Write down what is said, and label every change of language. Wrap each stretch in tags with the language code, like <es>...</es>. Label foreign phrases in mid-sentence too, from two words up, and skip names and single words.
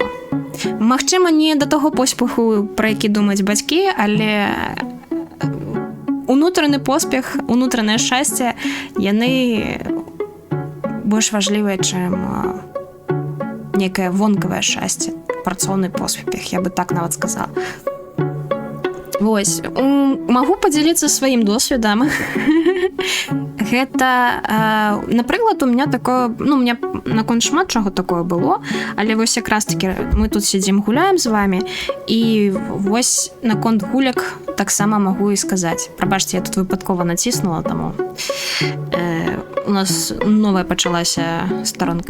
<be>Магчыма, не да таго поспеху, пра які думаюць бацькі, але унутраны поспех, унутранае шчасце, яны больш важлівыя, чым некае вонкавае шчасце, працоўны поспех, я бы так нават сказала. Вось, магу падзяліцца сваім досведам. Гэта, напрыклад,</be> <ru>у меня такое,</ru> <be>ну,</be> <ru>у меня</ru> <be>наконт шмат чаго такое было, але вось якраз таки мы тут сидзім, гуляем з вами, і вось наконт гуляк таксама магу і сказаць. Прабачце, я тут выпадкова націснула, таму у нас новая пачалася старонка.</be>